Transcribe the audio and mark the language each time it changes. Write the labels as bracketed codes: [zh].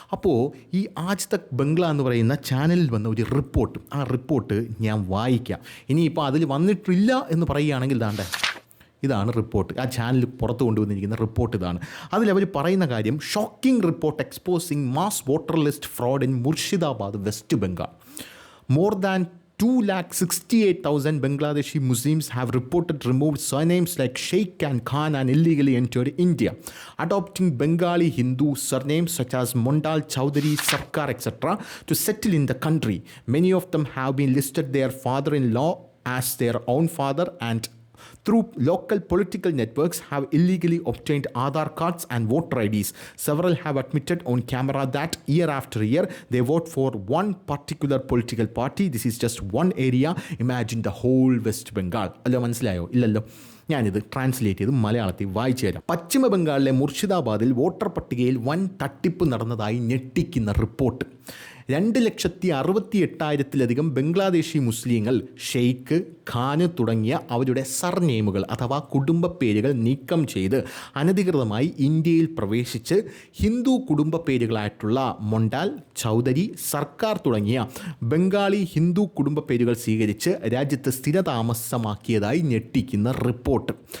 [ml] അപ്പോൾ ഈ ആജ് തക് ബംഗ്ല എന്ന് പറയുന്ന ചാനലിൽ വന്ന ഒരു റിപ്പോർട്ട്, ആ റിപ്പോർട്ട് ഞാൻ വായിക്കാം. ഇനിയിപ്പോൾ അതിൽ വന്നിട്ടില്ല എന്ന് പറയുകയാണെങ്കിൽ ഇതാണ് റിപ്പോർട്ട്. ആ ചാനൽ പുറത്ത് കൊണ്ടുവന്നിരിക്കുന്ന റിപ്പോർട്ട് ഇതാണ്. അതിലവർ പറയുന്ന കാര്യം, [en] Shocking report exposing mass voter list fraud in Murshidabad, West Bengal. More than 268,000 Bangladeshi Muslims have reported removed surnames like Sheikh and Khan and illegally entered India, adopting Bengali Hindu surnames such as Mondal, Chowdhury, Sarkar, etc. to settle in the country. Many of them have been listed their father-in-law as their own father and through local political networks have illegally obtained Aadhaar cards and voter IDs. Several have admitted on camera that year after year they vote for one particular political party. This is just one area. Imagine the whole West Bengal. [ml] അല്ലോ മനസ്സിലായോ? ഇല്ലല്ലോ. ഞാനിത് translate ചെയ്ത് മലയാളത്തിൽ വായിച്ചു തരാം. പശ്ചിമ ബംഗാളിലെ മുർഷിദാബാദിൽ voter പട്ടികയിൽ വൻ തട്ടിപ്പ് നടന്നതായി ഞെട്ടിക്കുന്ന റിപ്പോർട്ട്. 2,68,000-ലധികം ബംഗ്ലാദേശി മുസ്ലിങ്ങൾ ഷെയ്ഖ്, ഖാന് തുടങ്ങിയ അവരുടെ സർനെയിമുകൾ അഥവാ കുടുംബ പേരുകൾ നീക്കം ചെയ്ത് അനധികൃതമായി ഇന്ത്യയിൽ പ്രവേശിച്ച് ഹിന്ദു കുടുംബ പേരുകളായിട്ടുള്ള മൊണ്ടാൽ, ചൗധരി, സർക്കാർ തുടങ്ങിയ ബംഗാളി ഹിന്ദു കുടുംബ പേരുകൾ സ്വീകരിച്ച് രാജ്യത്ത് സ്ഥിരതാമസമാക്കിയതായി ഞെട്ടിക്കുന്ന റിപ്പോർട്ട്.